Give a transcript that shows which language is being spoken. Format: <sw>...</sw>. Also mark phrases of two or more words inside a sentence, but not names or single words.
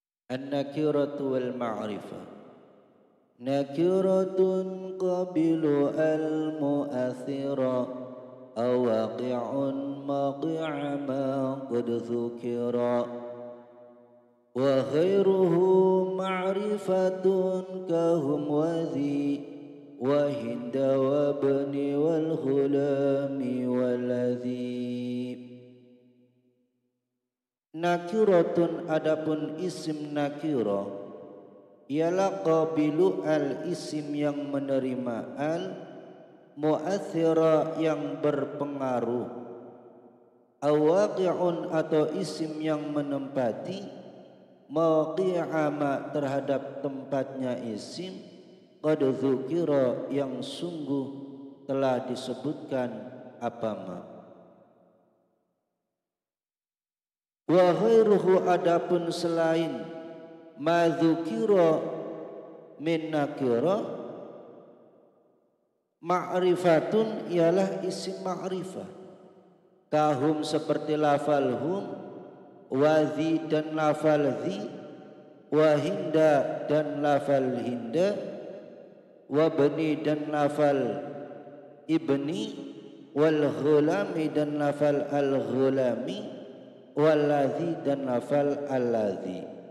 <ar>النكرة والمعرفة. نكرة قابل المؤثرا أو واقع موقع ما قد ذكرا وغيره معرفة كهم وذي وهند وابني والغلام والذي.</ar> <id>Nakiratun adapun isim nakirah ialah</id> <ar>قابل أل</ar> <id>isim yang menerima</id> <ar>المؤثرا</ar> <id>yang berpengaruh, awaqi'un atau isim yang menempati maqi'ama terhadap tempatnya isim</id> <ar>قد ذكرا</ar> <id>yang sungguh telah disebutkan apa ma.</id> <ar>وغيره</ar> <id>adapun selain</id> <ar>ما ذكر من نكرة معرفة</ar> <id>ialah isim ma'rifah. Kahum seperti lafal hum, wadhi dan lafal dhi,</id> <ar>وهند</ar> <id>dan lafal hinda, wa bani dan lafal ibni,</id> <ar>والغلام</ar> <id>dan lafal</id> <ar>الغلام,</ar> <id>waladhi dan lafal alladhi.</id>